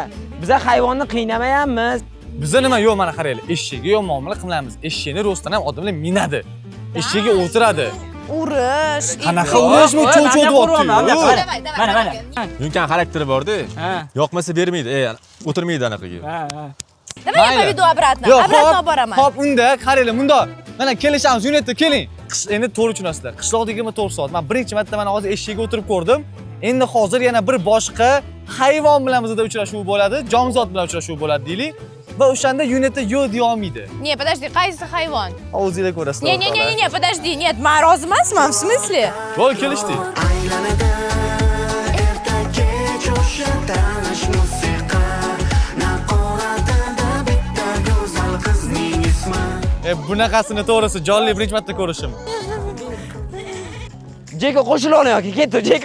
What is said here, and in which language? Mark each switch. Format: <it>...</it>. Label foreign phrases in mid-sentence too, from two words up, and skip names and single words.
<uz>Biz hayvonni qiynamayapmiz. Bizda nima yo'q, mana qaranglar. Eshakga yomon muomala qilamiz. Eshakni rostdan ham odamlar minadi. Eshakga o'tiradi. Urish. Qanaqa urishmi? Cho'cho'dyapti. Mana. Yunkan xarakteri bor-da. Yoqmasa bermaydi. O'tirmaydi anaqaga.</uz> <ru>Давай я поведу обратно. Обратно boraman.</ru> <uz>Hop, unda qaranglar, bundoq. Mana kelishamiz, yunatda keling. Endi to'g'ri tushunasizlar. Qishloqda 24 soat. Men birinchi marta mana hozir eshakga o'tirib ko'rdim. Endi hozir yana bir boshqa hayvon bilan bizda uchrashuv bo'ladi, jonzot bilan uchrashuv bo'ladi deylik. Va o'shanda yunatda yo'q deya olmaydi.</uz> <ru>Не, подожди,</ru> <uz>qaysi hayvon? O'zingizlar ko'rasizlar.</uz> <ru>Не, подожди, нет,</ru> <uz>men rozi emasman,</uz> <ru>в смысле?</ru> <uz>Voy, kelishdik. Aylanadi erta kech o'sha tanish musiqa Naqoratida bitta go'zal qizning ismi Bunaqasini to'g'risi jonli birinchi marta ko'rishim. Jeko qo'shil oling yoki ketdi, Jeko.</uz>